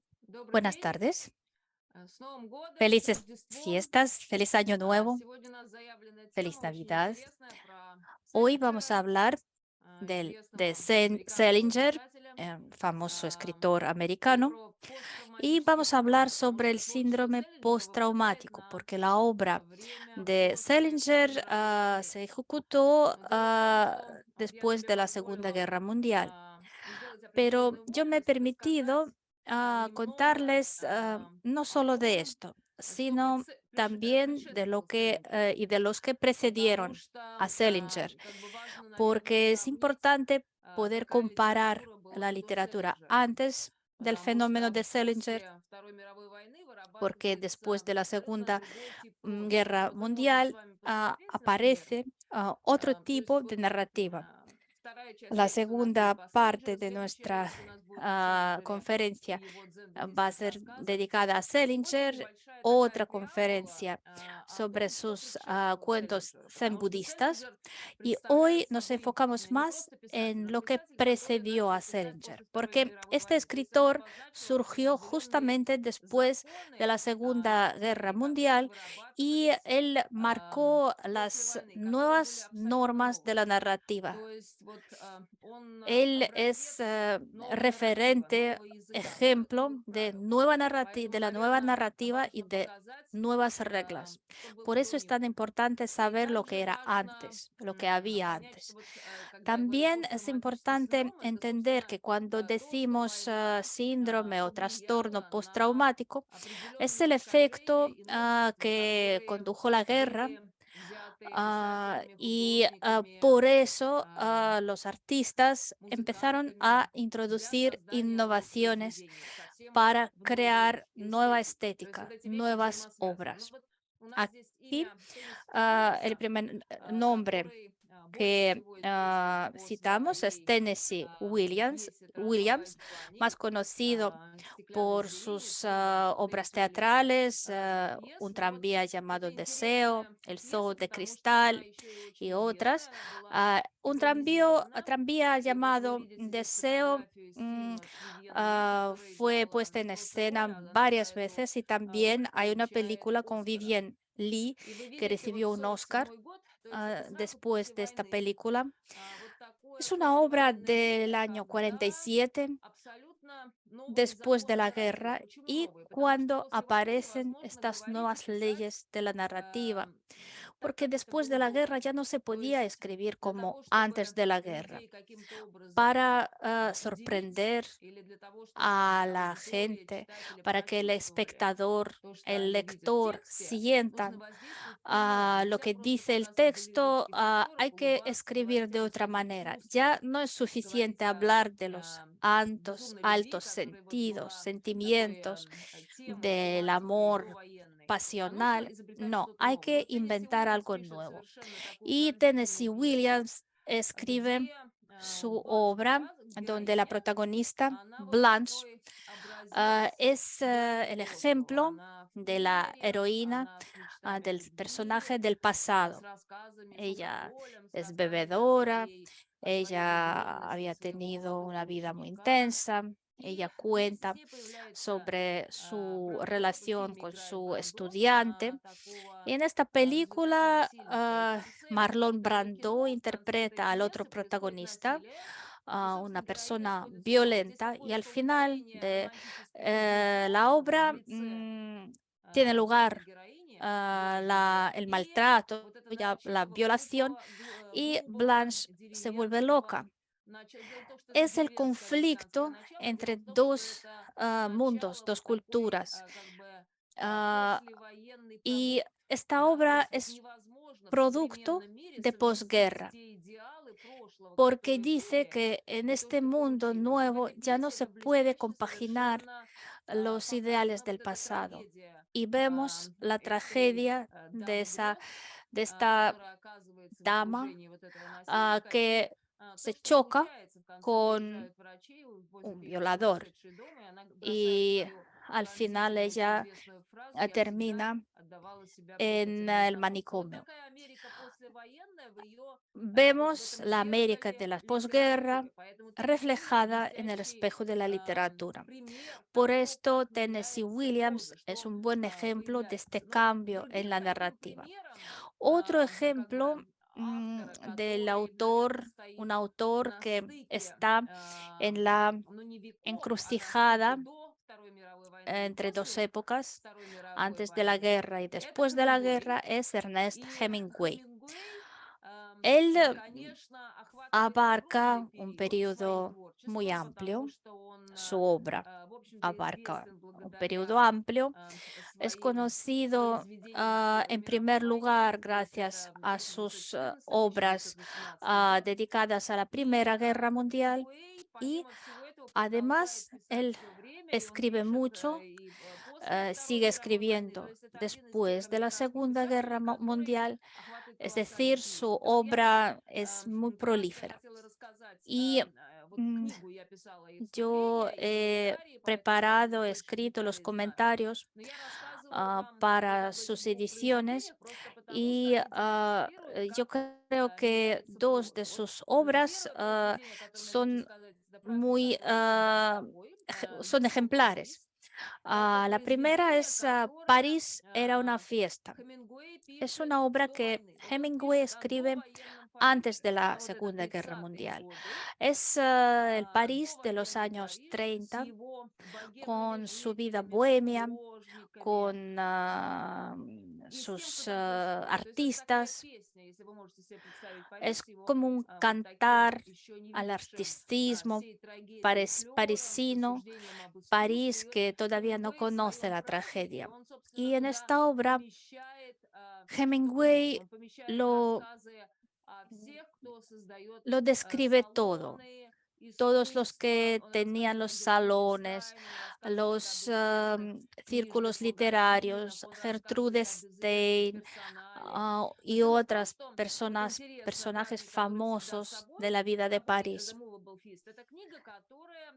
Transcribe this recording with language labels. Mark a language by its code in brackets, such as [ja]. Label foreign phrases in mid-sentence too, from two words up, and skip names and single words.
[ru] Добрый [es] Buenas [ru] день, [es] tardes, [ru] с Новым годом, с [es] felices [ru] Рождеством. [es] fiestas, feliz año nuevo, [ru] Сегодня у нас заявленная [es] feliz [ru] тема очень [es] Navidad. [ru] интересная про [es] Hoy vamos a [ru] Селлинджера, [es] hablar de [ru] известного американского [es] Salinger, [ru] писателя, [es] famoso а, escritor [ru] и [es] americano, [ru] про [es] y [ru] посттравматический [es] vamos a [ru] синдром, [es] hablar [ru] потому [es] sobre el [ru] что творчество [es] síndrome [ru] Селлинджера выпадает [es] postraumático, [ru] на [es] porque la obra [ru] время [es] de [ru] после Второй [es] Salinger [ru] мировой войны. [es] se ejecutó [ru] Дело в том, что вот я [es] después [ru] себе [es] de la Segunda [ru] позволила [es] Guerra Mundial. [ru] сделать [es] Pero [ru] определенные [es] yo me he [ru] вводности, [es] permitido [ru] рассказать немного [es] contarles no [ru] о [es] solo de [ru] том, [es] esto, [ru] что [es] sino también de lo [ru] предшествовало [es] que [ru] Селлинджеру. [es] y de los que [ru] Потому [es] precedieron a [ru] что [es] Selinger, [ru] как бы важно, наверное, [es] porque es [ru] сравнить, [es] importante poder [ru] какая [es] comparar [ru] литература [es] la [ru] была до [es] literatura [ru] Селлинджера. [es] antes del [ru] Потому [es] fenómeno [ru] что [es] de Selinger, [ru] после Второй мировой войны [es] porque después [ru] вырабатывается [es] de la [ru] абсолютно [es] Segunda [ru] другой тип прозы. [es] Guerra [ru] Вот мы можем с [es] Mundial [ru] вами посмотреть, например, [es] aparece otro [ru] то есть [es] tipo de [ru] вот [es] narrativa. [ru] вторая часть [es] La [ru] лекции у нас будет [es] segunda [ru] по [es] parte [ru] Селлинджеру, [es] de [ru] следующая [es] nuestra [ru] лекция у нас будет о Селлинджере [es] conferencia [ru] и его [es] va a [ru] дзен-буддийских [es] ser [ru] рассказах. [es] dedicada a [ru] А сегодня [es] Selinger, [ru] небольшая такая [es] otra [ru] преамбула [es] conferencia [ru] о [es] sobre [ru] том, что [es] sus [ru] предшествовало [es] cuentos [ru] Селлинджеру, [es] zen [ru] потому что [es] budistas. [ru] Селлинджер [es] Y [ru] представляет [es] hoy nos [ru] собой [es] enfocamos [ru] не [es] más [ru] просто писатель, [es] en [ru] а [es] lo que [ru] писатель, который [es] precedió [ru] начал [es] a [ru] писать [es] Selinger, [ru] после Второй [es] porque [ru] мировой [es] este [ru] войны. То есть он [es] escritor [ru] обозначил [es] surgió [ru] определенные [es] justamente después de la [ru] законы [es] Segunda Guerra [ru] литературные, которые [es] Mundial y [ru] вырабатывались [es] él marcó [ru] после [es] las [ru] войны, которые были [es] nuevas [ru] абсолютно [es] normas de la [ru] новые. [es] narrativa. [ru] То есть вот он [es] Él es [ru] образец нового нарратива, [es] referente, [ru] нового языка, [es] ejemplo [ru] новых [es] de [ru] правил. [es] de [ru] Поэтому, [es] la nueva [ru] наверное, [es] narrativa y [ru] важно [es] de [ru] показать, [es] nuevas reglas. [ru] чтобы [es] Por [ru] до [es] eso es tan [ru] него. [es] importante [ru] И [es] saber lo que [ru] также [es] era [ru] важно [es] antes, lo que había [ru] понять, что [es] antes. [ru] вот когда я говорю [es] También es [ru] посттравматический [es] importante [ru] синдром, это, [es] entender [ru] собственно, [es] que cuando [ru] то, что [es] decimos [ru] война [es] síndrome o trastorno [ru] повлияла на [es] postraumático, es el [ru] определенные искажения [es] efecto [ru] и новшества, [es] que [ru] которые [es] condujo la guerra. [ru] были взяты писателями, [es] Y [ru] художниками, [es] por eso а, los artistas empezaron a [ru] музыкантами для [es] introducir [ru] создания новых [es] innovaciones [ru] произведений, совсем [es] para [ru] в новой [es] crear nueva [ru] эстетике. То есть вот [es] estética, [ru] эти вещи [es] nuevas [ru] взаимосвязаны. Ну [es] obras. [ru] вот у нас здесь [es] Aquí [ru] имя Тенниси [es] el [ru] Уильямса, [es] primer nombre [ru] который больше [es] que [ru] всего известен по [es] citamos es [ru] своей [es] Tennessee Williams, [ru] пьесе [es] Williams, [ru] «Трамвай-дивани», [es] más conocido [ru] «Стеклянный [es] por [ru] зверинец», [es] sus [ru] ну и дальше [es] obras [ru] перечислялись [es] teatrales, [ru] разные пьесы. [es] Un [ru] Но вот [es] tranvía [ru] это [es] llamado Deseo, [ru] интересная [es] El zoo [ru] пьеса, [es] de [ru] потому что она [es] cristal [ru] еще и очень [es] y [ru] известная. [es] otras. [ru] Она была [es] Un [ru] экранизирована. [es] tranvía [ru] И вот вы [es] llamado [ru] видите здесь [es] Deseo [ru] фотографию из фильма с Вивьен Ли, которая [es] fue [ru] играла [es] puesta en [ru] главную роль. [es] escena [ru] Она за [es] varias [ru] эту [es] veces y también [ru] роль [es] hay una [ru] получает [es] película con [ru] Оскара. [es] Vivien Lee [ru] И вы [es] que [ru] видите вот [es] recibió un [ru] сорок [es] Oscar [ru] седьмой год, то есть это сразу [es] después [ru] после [es] de esta [ru] войны. [es] película. [ru] Вот такое [es] Es una obra [ru] послевоенное [es] del [ru] время, [es] año [ru] когда [es] 47 [ru] абсолютно новые [es] después de [ru] законы [es] la [ru] нарратива. [es] guerra [ru] Почему [es] y [ru] новые? Потому что [es] cuando [ru] после войны [es] aparecen [ru] невозможно [es] estas [ru] говорить и [es] nuevas [ru] писать [es] leyes de la narrativa, [ru] так, [es] porque [ru] как это [es] después de [ru] было [es] la [ru] до [es] guerra [ru] войны. [es] ya no se [ru] То [es] podía [ru] есть [es] escribir [ru] для [es] como [ru] того, [es] antes [ru] чтобы [es] de la guerra. [ru] людей каким-то образом [es] Para [ru] удивить [es] sorprender [ru] или для того, чтобы [es] a la [ru] аудитория, [es] gente, [ru] читатели [es] para que el [ru] почувствовали [es] espectador, [ru] то, что [es] el [ru] они видят в [es] lector [ru] тексте, нужно [es] sientan [ru] воздействовать по-иному. [es] lo [ru] Нельзя [es] que [ru] просто [es] dice el [ru] показывать [es] texto, [ru] голливудских актеров, [es] hay que [ru] улыбаться, [es] escribir [ru] говорить о [es] de otra [ru] высоких [es] manera. Ya [ru] чувствах, [es] no es [ru] говорить [es] suficiente [ru] о [es] hablar de los altos, [ru] безумной любви, [es] altos [ru] которая вот [es] sentidos, [ru] была такой [es] sentimientos, [ru] темой [es] del [ru] тематикой [es] amor [ru] довоенной. А нужно [es] pasional. [ru] изобретать [es] No, [ru] что-то [es] hay [ru] новое. [es] que [ru] Вот Тенниси [es] inventar [ru] Уильямс [es] algo [ru] пишет [es] nuevo. [ru] совершенно такую [es] Y [ru] пронзительную [es] Tennessee [ru] пьесу, [es] Williams escribe [ru] где [es] su [ru] Бланш [es] obra, [ru] Дуа, [es] donde la [ru] героиня, [es] protagonista, [ru] она вот [es] Blanche, [ru] такой образец [es] es [ru] идеального [es] el [ru] прошлого. [es] ejemplo [ru] Она в [es] de la [ru] примере, [es] heroína, [ru] она с мечтами о [es] del [ru] любви, [es] personaje del [ru] с [es] pasado. [ru] рассказами, с [es] Ella [ru] алкоголем, с [es] es [ru] рассказами [es] bebedora, [ru] о своей [es] ella [ru] влюбленности в [es] había [ru] своего [es] tenido una [ru] нового [es] vida muy [ru] ученика. [es] intensa, [ru] И [es] ella [ru] вместе с [es] cuenta [ru] ней появляется [es] sobre su [ru] в [es] relación [ru] фильме [es] con [ru] играет [es] su [ru] Брандо, [es] estudiante. Y [ru] такого [es] en esta [ru] безупречно [es] película, [ru] сильного. И в конце [es] Marlon [ru] этого [es] Brando [ru] кино, в конце этой [es] interpreta al otro [ru] пьесы происходит [es] protagonista, [ru] насилие, и, [es] una [ru] собственно, героиня [es] persona [ru] сходит с ума. Вот здесь [es] violenta, y [ru] такое [es] al final [ru] столкновение [es] de [ru] романтической любви [es] la [ru] прошлого в [es] obra [ru] лице [es] tiene [ru] главной [es] lugar [ru] героини Бланш Дюбуа [es] el [ru] и [es] maltrato, [ru] вот это [es] ya la [ru] навязчивого [es] violación, y [ru] грубого [es] Blanche se vuelve [ru] деревенского [es] loca. [ru] то, что это [es] Es el [ru] деревенское американское [es] conflicto [ru] начало. Дело [es] entre [ru] в том, что [es] dos [ru] это [es] mundos, [ru] начало [es] dos [ru] вот такой [es] culturas. [ru] как бы Ah, послевоенный [es] y [ru] прогулки. [es] esta [ru] Да, то [es] obra [ru] есть вот [es] es [ru] невозможно в [es] producto [ru] современном мире [es] de [ru] совместить [es] posguerra, [ru] те идеалы прошлого, [es] porque [ru] которые [es] dice [ru] были, [es] que en [ru] и то, [es] este [ru] что [es] mundo [ru] получилось. И в [es] nuevo [ru] этой [es] ya no [ru] пьесе [es] se [ru] это [es] puede [ru] блестяще [es] compaginar [ru] совершенно [es] los ideales [ru] показана [es] del [ru] вот эта [es] pasado. [ru] трагедия [es] Y vemos la [ru] этой [es] tragedia [ru] дамы грез, [es] de esta [ru] которая оказывается в [es] dama [ru] окружении вот этого насильника, и [es] que se [ru] то, что [es] choca [ru] случается, в конце [es] con [ru] приезжают врачи, увозят [es] un [ru] ее в [es] violador. [ru] сумасшедший дом, и она бросает [es] Y [ru] свою [es] al final [ru] пронзительную, очень [es] ella [ru] известную фразу «Я всегда [es] termina en el manicomio. [ru] такая Америка послевоенная в ее вот в [es] Vemos [ru] этом [es] la América [ru] зеркале [es] de la posguerra [ru] литературы. Поэтому Теннесси [es] reflejada en el [ru] блестящий [es] espejo de la literatura. [ru] пример [es] Por [ru] того, [es] esto, [ru] как [es] Tennessee [ru] меняется [es] Williams [ru] проза, [es] es [ru] что [es] un buen ejemplo de este [ru] появляется. Но [es] cambio en [ru] другим [es] la [ru] таким [es] narrativa. [ru] примером [es] Otro [ru] как [es] ejemplo [ru] бы автора, [es] del [ru] который, наверное, [es] autor, [ru] стоит [es] un autor [ru] на [es] que [ru] стыке, [es] está en la [ru] ну не веков, а на стыке [es] encrucijada [ru] до Второй мировой войны и [es] entre dos [ru] после [es] épocas, [ru] Второй мировой [es] antes de la [ru] войны, [es] guerra y [ru] это [es] después de la guerra, [ru] Хемингуэй. [es] es Ernest [ru] И [es] Hemingway. [ru] Хемингуэй, [es] Él [ru] конечно, охватывает огромный [es] abarca un [ru] период своим [es] periodo muy [ru] творчеством, потому [es] amplio, [ru] что он, [es] su obra [ru] в общем-то, [es] abarca [ru] известен [es] un periodo [ru] благодаря [es] amplio. Es [ru] своим [es] conocido [ru] произведениям о Первой [es] en primer [ru] мировой войне, [es] lugar [ru] то есть [es] gracias [ru] это [es] a sus obras [ru] 1814-1818 год. [es] dedicadas a la [ru] И [es] Primera Guerra Mundial [ru] Хемингуэй, [es] y [ru] помимо всего этого, продолжает [es] además [ru] писать [es] él [ru] все время, и он [es] escribe [ru] пишет [es] mucho, [ru] и после Второй [es] sigue [ru] мировой войны. То [es] escribiendo [ru] есть это один из тех [es] después de la [ru] американских [es] Segunda Guerra [ru] писателей, который [es] Mundial, [ru] охватывает [es] es [ru] колоссальное [es] decir, su [ru] количество. Так вот, я бы [es] obra es muy [ru] кратко [es] prolífera. [ru] хотела рассказать. [es] Y [ru] Вот mm, книгу я писала и [es] yo [ru] вступление, и [es] he [ru] комментарии, поэтому я не [es] preparado, [ru] больше [es] escrito los [ru] деталей знаю. [es] comentarios [ru] Но я рассказываю вам вот [es] para [ru] об этих [es] sus [ru] двух [es] ediciones [ru] произведениях просто потому, что [es] y [ru] они демонстрируют, [es] yo [ru] как [es] creo que [ru] меняется [es] dos de [ru] проза. Вот [es] sus obras [ru] первое произведение, о котором я хочу [es] son [ru] сказать, это «Праздник, [es] muy, [ru] который всегда с тобой», [es] son [ru] «Global [es] ejemplares. [ru] Feast». Это [es] La primera [ru] произведение, [es] es [ru] которое [es] París era una fiesta. [ru] Хемингуэй [es] Es [ru] пишет [es] una obra [ru] до [es] que [ru] войны. То есть он [es] Hemingway [ru] пишет о [es] escribe [ru] довоенном [es] antes [ru] Париже. [es] de la [ru] Вот это [es] Segunda Guerra [ru] 30-е [es] Mundial. [ru] годы, [es] Es el París de los [ru] довоенный [es] años [ru] Париж с [es] 30 [ru] его богемными [es] con su vida [ru] жителями, с [es] bohemia, [ru] художниками, [es] con [ru] и с тем, [es] sus [ru] куда происходит. То есть это такая [es] artistas. [ru] песня, если вы можете себе представить Париж [es] Es [ru] с его [es] como un [ru] вот таким [es] cantar [ru] еще не [es] al [ru] видевшим [es] artistismo [ru] всей трагедии флером, с [es] parisino, [ru] рассуждением об искусстве. [es] París [ru] И вот [es] que todavía no [ru] Хемингуэй в [es] conoce [ru] своем [es] la [ru] празднике, [es] tragedia. [ru] он, собственно, [es] Y en [ru] туда [es] esta obra, [ru] помещает все, что только можно. [es] Hemingway [ru] Он помещает [es] lo, [ru] рассказы о всех, кто создает [es] lo describe todo. [ru] салоны, [es] Todos los [ru] искусство. [es] que [ru] Он [es] tenían [ru] рассказывает [es] los [ru] о Гертруде [es] salones, [ru] Стайн, он рассказывает об [es] los [ru] известных книжных [es] círculos [ru] магазинах, [es] literarios, [ru] он [es] Gertrude [ru] рассказывает об известных [es] Stein, [ru] персоналиях. Но [es] y [ru] дело в том, [es] otras [ru] что вот [es] personas, [ru] интересно, [es] personajes [ru] праздник, который всегда с [es] famosos [ru] собой, [es] de la vida de [ru] The [es] París. [ru] Movable Feast, это книга, которая